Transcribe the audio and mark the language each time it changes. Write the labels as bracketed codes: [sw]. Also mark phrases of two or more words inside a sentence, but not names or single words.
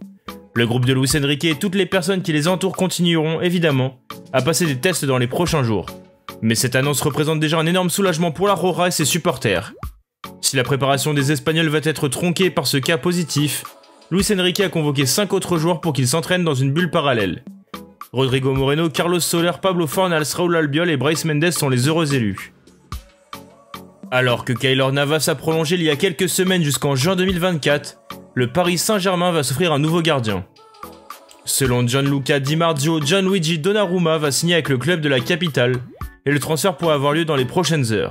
[fr] Le groupe de Luis Enrique et toutes les personnes qui les entourent continueront, évidemment, à passer des tests dans les prochains jours. Mais cette annonce représente déjà un énorme soulagement pour la Roja et ses supporters. Si la préparation des Espagnols va être tronquée par ce cas positif, Luis Enrique a convoqué 5 autres joueurs pour qu'ils s'entraînent dans une bulle parallèle. Rodrigo Moreno, Carlos Soler, Pablo Fornals, Raúl Albiol et Brais Mendes sont les heureux élus. Alors que Keylor Navas a prolongé il y a quelques semaines jusqu'en juin 2024, le Paris Saint-Germain va s'offrir un nouveau gardien. Selon Gianluca Di Marzio, Gianluigi Donnarumma va signer avec le club de la capitale et le transfert pourrait avoir lieu dans les prochaines heures.